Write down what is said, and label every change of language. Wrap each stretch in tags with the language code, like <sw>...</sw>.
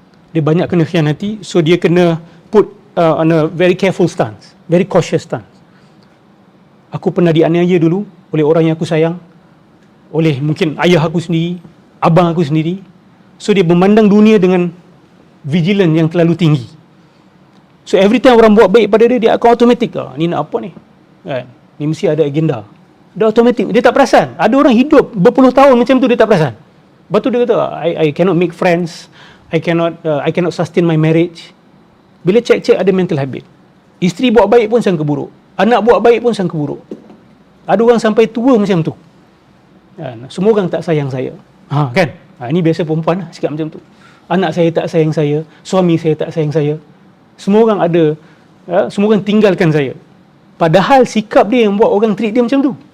<ms>Dia banyak kena khianati, so dia kena</ms> <en>put on a very careful stance, very cautious stance.</en> <ms>Aku pernah dianiaya dulu oleh orang yang aku sayang, oleh mungkin ayah aku sendiri, abang aku sendiri. So dia memandang dunia dengan vigilant yang terlalu tinggi. So every time orang buat baik pada dia, dia akan automatik, ni nak apa ni? Kan? Ni mesti ada agenda. Dia automatik, dia tak perasan. Ada orang hidup berpuluh tahun macam tu, dia tak perasan. Lepas tu dia kata,</ms> <en>I cannot make friends, I cannot sustain my marriage.</en> <ms>Bila cek ada mental habit. Isteri buat baik pun sangka buruk. Anak buat baik pun sangka buruk. Ada orang sampai tua macam tu. Kan? Semua orang tak sayang saya. Kan? Ini biasa perempuan cakap macam tu. Anak saya tak sayang saya, suami saya tak sayang saya. Semua orang ada, semua orang tinggalkan saya. Padahal sikap dia yang buat orang treat dia macam tu.</ms>